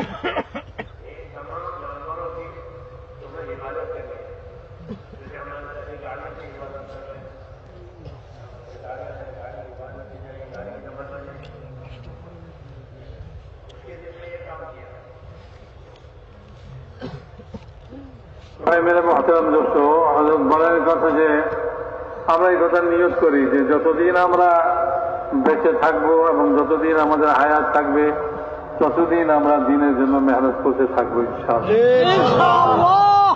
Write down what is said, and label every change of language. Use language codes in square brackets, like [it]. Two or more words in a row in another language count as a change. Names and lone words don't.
[ur] یہ تمام جانوروں کی تمہیں حفاظت کرنی ہے، جیسے ہمارے سبھی گاڑیوں کی حفاظت کر رہے ہیں. گاڑی کی حفاظت کی جائے گی، گاڑی کی نمبر بن جائے گی. اس کے ذمہ یہ کام کیا. بھائی میرے محترم دوست, [bn] হযরত বলেন কথা যে আমরা এই কথা নিয়ত করি যে যতদিন আমরা বেঁচে থাকবো এবং যতদিন আমাদের হায়াত থাকবে ততদিন আমরা দিনের জন্য মেহনত করতে থাকবো ইনশাআল্লাহ.